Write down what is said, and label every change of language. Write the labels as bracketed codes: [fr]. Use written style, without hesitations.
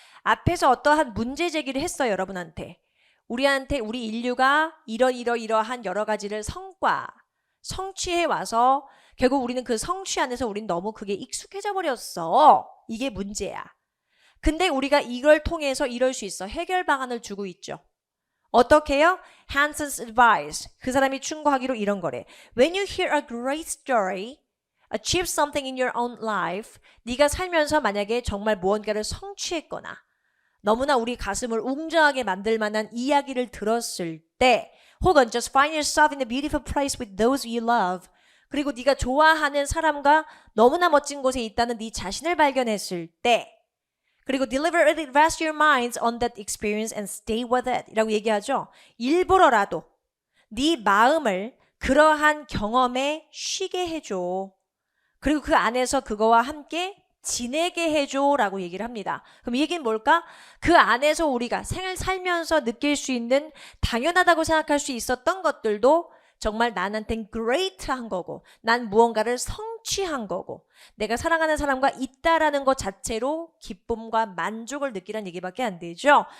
[ko] 앞에서 어떠한 문제 제기를 했어요, 여러분한테. 우리 인류가 이러한 여러 가지를 성취해 와서 결국 우리는 그 성취 안에서 우리는 너무 그게 익숙해져 버렸어. 이게 문제야. 근데 우리가 이걸 통해서 이럴 수 있어. 해결 방안을 주고 있죠. 어떻게 해요? Hanson's advice. 그 사람이 충고하기로 이런 거래. [en] When you hear a great story, achieve something in your own life, [ko] 네가 살면서 만약에 정말 무언가를 성취했거나 너무나 우리 가슴을 웅장하게 만들 만한 이야기를 들었을 때 혹은 [en] just find yourself in a beautiful place with those you love, [ko] 그리고 네가 좋아하는 사람과 너무나 멋진 곳에 있다는 네 자신을 발견했을 때, 그리고 [en] deliberately rest your minds on that experience and stay with it [ko] 이라고 얘기하죠. 일부러라도 네 마음을 그러한 경험에 쉬게 해줘. 그리고 그 안에서 그거와 함께 지내게 해줘 라고 얘기를 합니다. 그럼 이 얘기는 뭘까? 그 안에서 우리가 생을 살면서 느낄 수 있는 당연하다고 생각할 수 있었던 것들도 정말 나한텐 great한 거고 난 무언가를 성취한 거고 내가 사랑하는 사람과 있다라는 것 자체로 기쁨과 만족을 느끼라는 얘기밖에 안 되죠.